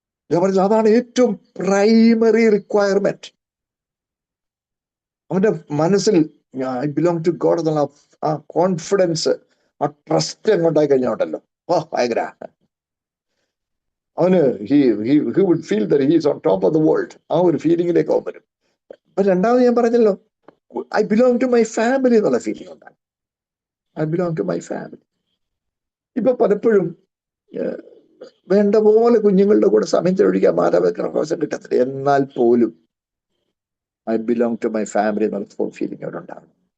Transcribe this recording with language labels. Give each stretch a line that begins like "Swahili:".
Malayalam: ഞാൻ പറഞ്ഞത് അതാണ് ഏറ്റവും പ്രൈമറി റിക്വയർമെന്റ്. അവന്റെ മനസ്സിൽ
English: I belong to God
Malayalam: എന്നുള്ള ആ കോൺഫിഡൻസ്, ആ ട്രസ്റ്റ് എങ്ങോട്ടായി കഴിഞ്ഞോണ്ടല്ലോ, ഭയങ്കര. അവന്
English: he would feel that he is on top of the world.
Malayalam: ആ ഒരു ഫീലിംഗിലേക്ക് അവൻ വരും. അപ്പൊ രണ്ടാമത് ഞാൻ പറഞ്ഞല്ലോ,
English: I belong to my family
Malayalam: എന്നുള്ള ഫീലിംഗ് ഉണ്ടാകും.
English: I belong to my family.
Malayalam: ഇപ്പൊ പലപ്പോഴും വേണ്ട പോലെ കുഞ്ഞുങ്ങളുടെ കൂടെ സമയം ചെലവഴിക്കാൻ മാതാപിതാക്കളുടെ അവസരം കിട്ടത്തില്ല. എന്നാൽ പോലും
English: I belong to my family
Malayalam: എന്നുള്ള ഫീലിംഗ് അവിടെ ഉണ്ടാകും.